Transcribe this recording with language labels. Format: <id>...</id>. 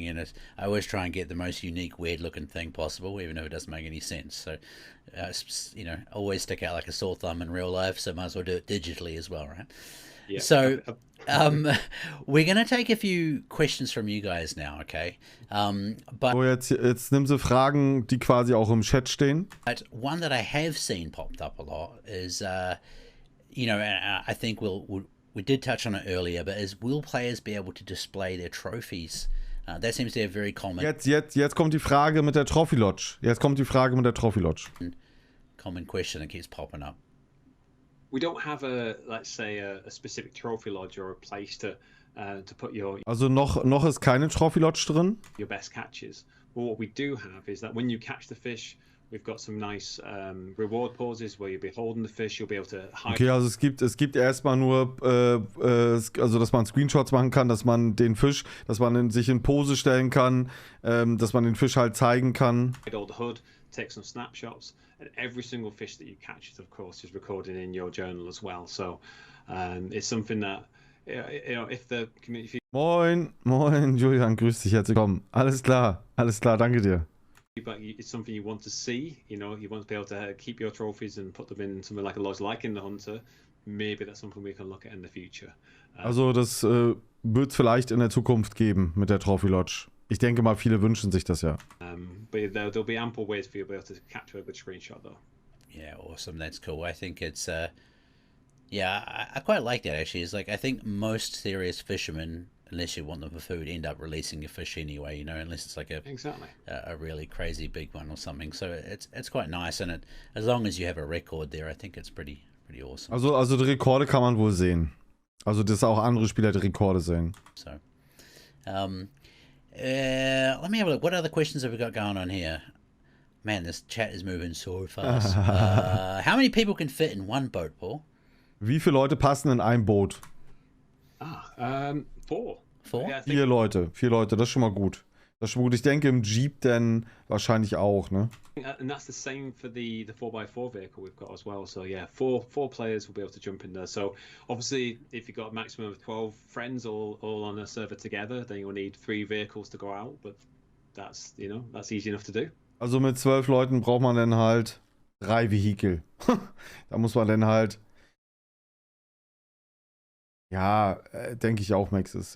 <en>And, you know, I always try and get the most unique, weird-looking thing possible, even if it doesn't make any sense. So, you know, always stick out like a sore thumb in real life. So might as well do it digitally as well, right? Yeah. So, we're going to take a few questions from you guys now, okay? But</en> <de>So, jetzt nimm sie Fragen, die quasi auch im Chat stehen.</de> <en>one that I have seen popped up a lot is, you know, I think we did touch on it earlier, but will players be able to display their trophies? That seems to be a very common</en> <de>Jetzt kommt die Frage mit der Trophy Lodge. Jetzt kommt die Frage mit der Trophy Lodge.</de> <en>question that keeps popping up. We don't have let's say, a specific trophy lodge or a place to put your</en> <de>Also noch ist keine Trophy Lodge drin.</de> <en>best catches. But what we do have is that when you catch the fish, we've got some nice reward poses where you'll be holding the fish, you'll be able to hide.</en> <de>Okay, also es gibt erstmal nur, also dass man Screenshots machen kann, dass man den Fisch, dass man sich in Pose stellen kann, dass man den Fisch halt zeigen kann.</de> <en>all the hood, take some snapshots, and every single fish that you catch, of course, is recorded in your journal as well. So it's something that, you know, if the community</en> <de>Moin, Julian, grüß dich, herzlich willkommen. Alles klar, danke dir.</de> <en>feedback, it's something you want to see, you know, you want to be able to keep your trophies and put them in something like a lodge, like in the Hunter. Maybe that's something we can look at in the future.</en> <de>Also das wird es vielleicht in der Zukunft geben mit der Trophy Lodge. Ich denke mal, viele wünschen sich das ja.</de> <en>But there'll be ample ways for you to be able to capture a good screenshot, though. Yeah, awesome. That's cool. I think it's, yeah, I quite like that actually. It's like, I think most serious fishermen, unless you want them for food, end up releasing your fish anyway, you know, unless it's like a really crazy big one or something. So it's quite nice, and as long as you have a record there, I think it's pretty awesome.</en> <de>Also die Rekorde kann man wohl sehen. Also dass auch andere Spieler die Rekorde sehen.</de> <en>So, let me have a look. What other questions have we got going on here? Man, this chat is moving so fast. How many people can fit in one boat, Paul?</en> <de>Wie viele Leute passen in ein Boot?</de> <en>4. 4? Yeah, I think</en> <de>4 Leute, das ist schon mal gut. Das ist schon mal gut. Ich denke im Jeep dann wahrscheinlich auch, ne?</de> <en>and that's the same for the 4x4 vehicle we've got as well. So yeah, four players will be able to jump in there. So obviously, if you've got a maximum of 12 friends all on a server together, then you'll need 3 vehicles to go out. But that's, you know, that's easy enough to do.</en> <de>Also mit 12 Leuten braucht man dann halt 3 Vehikel. Da muss man dann halt. Ja, denke ich auch, Max ist.</de>